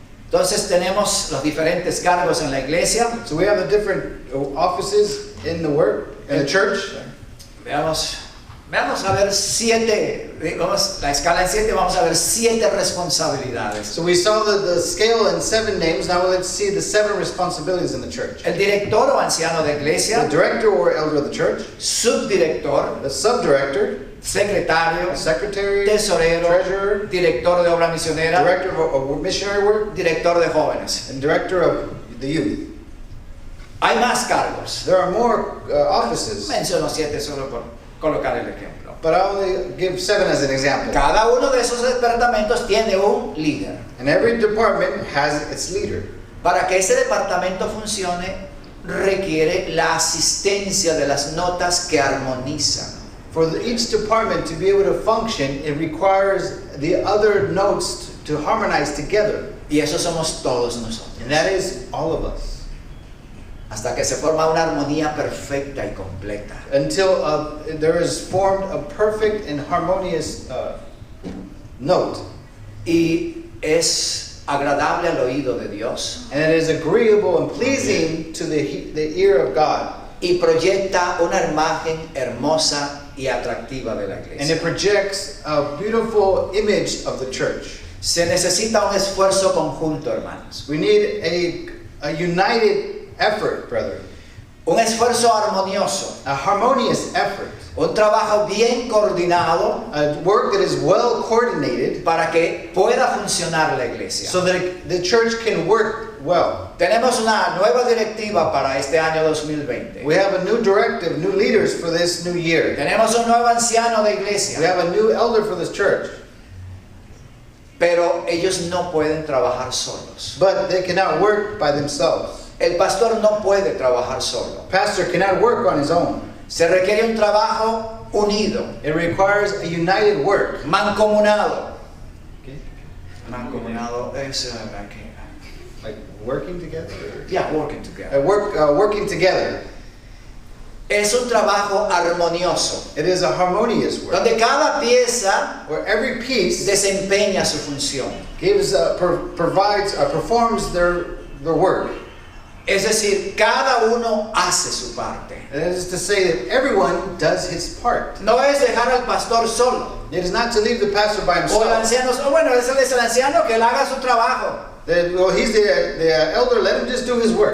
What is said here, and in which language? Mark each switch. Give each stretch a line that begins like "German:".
Spanish: Entonces tenemos los diferentes cargos en la iglesia.
English: So we have the different offices in the work, in the church.
Spanish: Veamos Vamos a ver 7, la escala en 7, vamos a ver 7 responsabilidades.
English: So we saw the scale in 7 names. Now let's see the 7 responsibilities in the church.
Spanish: El director o anciano de
English: The
Spanish: iglesia,
English: director or elder of the church,
Spanish: subdirector,
English: the subdirector,
Spanish: secretario,
English: the secretary,
Spanish: tesorero,
English: treasurer,
Spanish: director de obra misionera,
English: director of missionary work,
Spanish: director de jóvenes.
English: and director of the youth.
Spanish: Hay más cargos.
English: There are more offices,
Spanish: Menciono 7 solo por colocar el ejemplo.
English: but I only give 7 as an example.
Spanish: Cada uno de esos departamentos tiene un líder.
English: And every department has its leader.
Spanish: Para que ese departamento funcione, requiere la asistencia de las notas que armonizan.
English: For each department to be able to function, it requires the other notes to harmonize together.
Spanish: Y eso somos todos nosotros.
English: And that is all of us.
Spanish: Hasta que se forma una armonía perfecta y completa.
English: Until there is formed a perfect and harmonious note.
Spanish: Y es agradable al oído de Dios.
English: And it is agreeable and pleasing to the ear of God.
Spanish: Y proyecta una imagen hermosa y atractiva de la
English: And
Spanish: iglesia.
English: it projects a beautiful image of the church.
Spanish: Se necesita un esfuerzo conjunto, hermanos.
English: We need a united effort, brethren.
Spanish: Un esfuerzo armonioso.
English: A harmonious effort.
Spanish: Un trabajo bien coordinado
English: A work that is well coordinated
Spanish: para que pueda funcionar la iglesia.
English: so that the church can work well.
Spanish: Tenemos una nueva directiva para este año 2020.
English: We have a new directive, new leaders for this new year.
Spanish: Tenemos un nuevo anciano de
English: We
Spanish: iglesia.
English: have a new elder for this church.
Spanish: Pero ellos no pueden trabajar solos.
English: But they cannot work by themselves.
Spanish: El pastor no puede trabajar solo.
English: Pastor cannot work on his own.
Spanish: Se requiere un trabajo unido,
English: It requires a united work.
Spanish: mancomunado. Mancomunado es
English: Like working together? yeah, working together. Working together.
Spanish: Es un trabajo armonioso,
English: It is a harmonious work.
Spanish: donde cada pieza
English: Where every piece
Spanish: desempeña su función.
English: gives, performs their work.
Spanish: Es decir, cada uno hace su parte.
English: And that is to say that everyone does his part.
Spanish: No es dejar al pastor solo.
English: It is not to leave the pastor by
Spanish: O el
English: himself.
Spanish: anciano, bueno, ese es el anciano, que él haga su trabajo.
English: Well, he's the elder, let him just do his work.